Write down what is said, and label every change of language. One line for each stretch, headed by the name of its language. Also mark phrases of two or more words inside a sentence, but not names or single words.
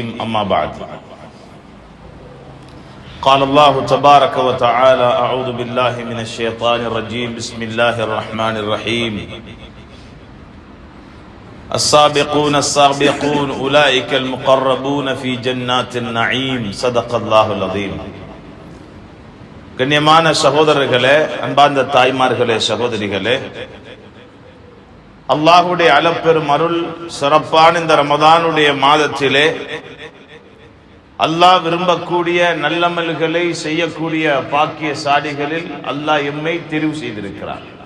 Arabic: أما بعد، قال الله تبارك وتعالى: أعوذ بالله من الشيطان الرجيم. بسم الله الرحمن الرحيم. السابقون السابقون أولئك المقربون في جنات النعيم. صدق الله العظيم.
Tamil: கண்ணியமான சகோதரர்களே, அன்பார்ந்த தாய்மார்களே, சகோதரிகளே, அல்லாஹ்வுடைய அளப்பெரும் அருள் சிறப்பான இந்த ரமதானுடைய மாதத்திலே அல்லாஹ் விரும்பக்கூடிய நல்லமல்களை செய்யக்கூடிய பாக்கியசாலிகளில் அல்லாஹ் எம்மை தெரிவு செய்திருக்கிறார்.